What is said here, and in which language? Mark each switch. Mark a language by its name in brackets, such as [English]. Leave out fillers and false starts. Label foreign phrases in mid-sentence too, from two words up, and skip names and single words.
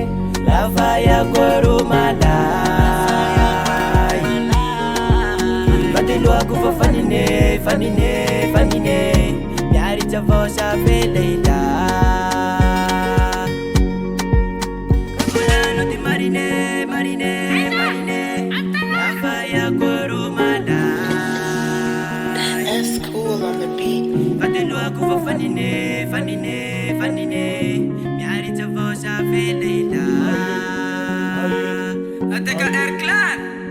[Malagasy] Lafa iako malay, fatiloako fa fanine, fanine, fanine. Miaritry avao sa velelay, ka volano ty marine, marine, marine. Lafa iako malay, [English] That's cool on the beat. [Malagasy] fatiloako fa fanine, fanine, fanine. Miaritry avao sa velelay. Ateka Air Clan.